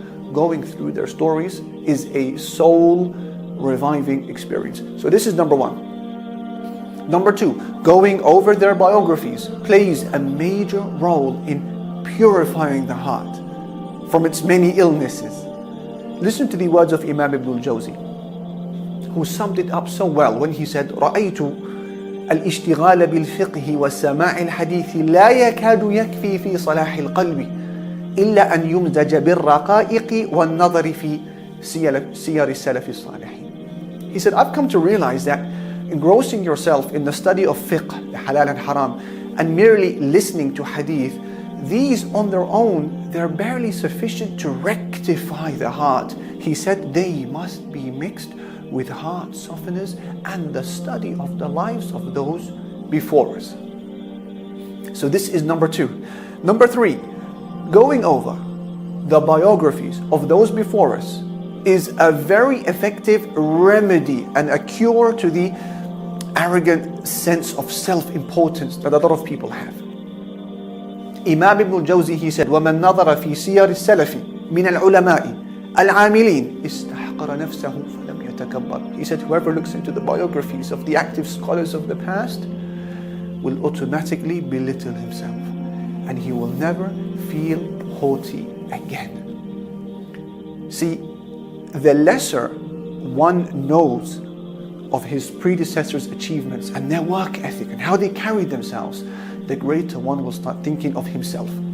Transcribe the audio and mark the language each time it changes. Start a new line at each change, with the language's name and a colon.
English: Going through their stories is a soul reviving experience. So this is number one. Number two, going over their biographies plays a major role in purifying the heart from its many illnesses. Listen to the words of Imam Ibn al-Jawzi, who summed it up so well when he said,
Arabic: رَأَيْتُ الاشتغال بالفقه والسماع الحديث لا يكاد يكفي في صلاح القلب إلا أن يمزج بالرقائق والنظر في سير السلف الصالحين.
English: He said, I've come to realize that engrossing yourself in the study of fiqh, the halal and haram, and merely listening to hadith, these on their own, they're barely sufficient to rectify the heart. He said they must be mixed with heart softeners and the study of the lives of those before us. So this is number two. Number three, going over the biographies of those before us is a very effective remedy and a cure to the arrogant sense of self-importance that a lot of people have. Imam Ibn al-Jawzi, he said,
Arabic: وَمَنْ نَظَرَ فِي سِيَرِ السَّلَفِ مِنَ الْعُلَمَاءِ الْعَامِلِينَ اسْتَحْقَرَ نَفْسَهُ فَلَمْ يَتَكَبَّرْ.
English: He said, whoever looks into the biographies of the active scholars of the past will automatically belittle himself, and he will never feel haughty again. See, the lesser one knows of his predecessors' achievements and their work ethic and how they carried themselves, the greater one will start thinking of himself.